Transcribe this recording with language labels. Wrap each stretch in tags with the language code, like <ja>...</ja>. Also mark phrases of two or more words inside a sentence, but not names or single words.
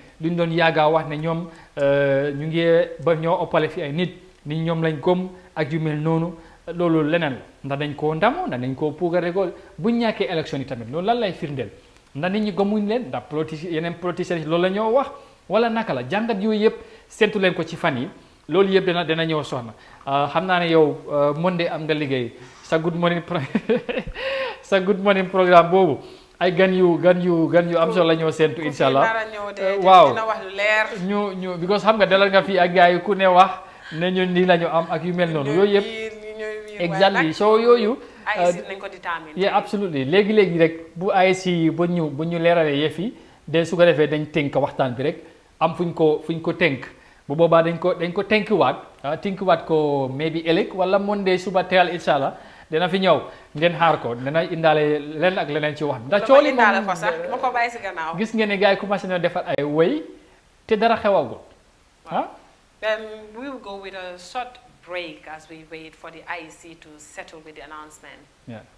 <wo>luñ doon yàggaa wax ne ñoom ñu ngi ba ñoo oppale fi ay nit ñoom lañ gëm ak yu mel noonu loolu leneen la ndax dañ koo ndamoo ndax dañ koo puugare ko buñ ñàkkee élection yi tamit loolu lan lay firndeel ndax nit ñi gëmuñ leen ndax yeneen politiciens loolu la ñoo wax wala naka la jàngat yooyu yëpp séntu leen ko ci fan yi loolu yëpp dana ñëw soxna xam naa ne yow Monday am nga liggéey sa good</wo> <en>morning programme</en> <wo>boobu ay gan yu am solo la ñoo séntu incha allah waaw ñu because xam nga dalal nga fii ak gars yi ku ne wax ne ñun nii la ñu am ak yu mel noonu yooyu yëpp exactly so yooyu</wo> <en>yeah absolutely</en> <wo>léegi rek bu AIC bu ñu leeralee yëf yi de su ko defee dañ tënk waxtaan bi rek am fuñ ko tënk bu boobaa dañ ko tënkiwaat ko maybe ëllëg wala Monday suba teel incha allah dina fi ñëw ngeen xaar ko dina indaale leneen ak leneen ci wax ndax cooli moom gis ngeen ne gars yi commencé na defar ay woy te dara xewagul</wo> <en>Then we will go with a short break as we wait for the IEC to settle with the announcement. Yeah.</en>